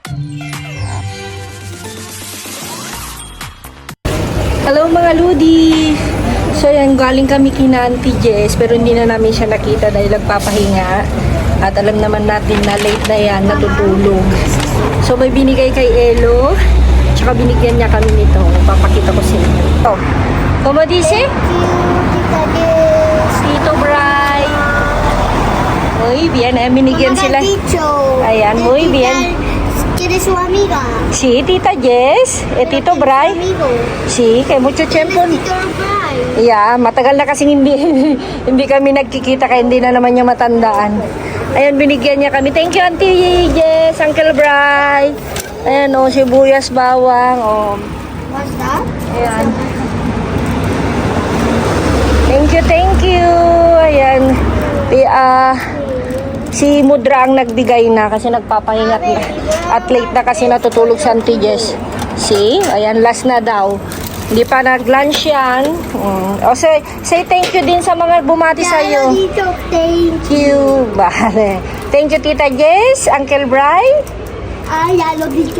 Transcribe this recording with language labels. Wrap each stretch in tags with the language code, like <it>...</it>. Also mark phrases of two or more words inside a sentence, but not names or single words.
<tl>Hello mga Ludi! So yan, galing kami kina Auntie Jess pero hindi na namin siya nakita dahil nagpapahinga. At alam naman natin na late na yan, natutulog. So may binigay kay Elo, tsaka binigyan niya kami nito. Papakita ko sa inyo.</tl> <es>Oh, como dice? Tito Bray. Muy bien,</es> <tl>binigyan sila. Ayan,</tl> <es>muy bien. ¿Quieres su amiga? Sí, Tita Jess. Tito Bray. Sí, kay mucho tiempo. Tito Bray.</es> <en>Yeah,</en> <tl>matagal na kasing hindi kami nagkikita kaya hindi na naman niya matandaan. Ayan, binigyan niya kami.</tl> <en>Thank you, Auntie Jess, Uncle Bray.</en> <tl>Ayan, oh, sibuyas, bawang, oh.</tl> <en>What's that?</en> <tl>Ayan.</tl> <en>Thank you.</en> <tl>Ayan. Si Mudra ang nagbigay na kasi nagpapahinga at late na kasi natutulog si Auntie Jess. See? Ayan, last na daw. Hindi pa nag-lunch yan. O, say thank you din sa mga bumati sa iyo.</tl> <en>Thank You. Bale. Thank you, Tita Jess, Uncle Bray.</en> <tl>Lalo dito.</tl>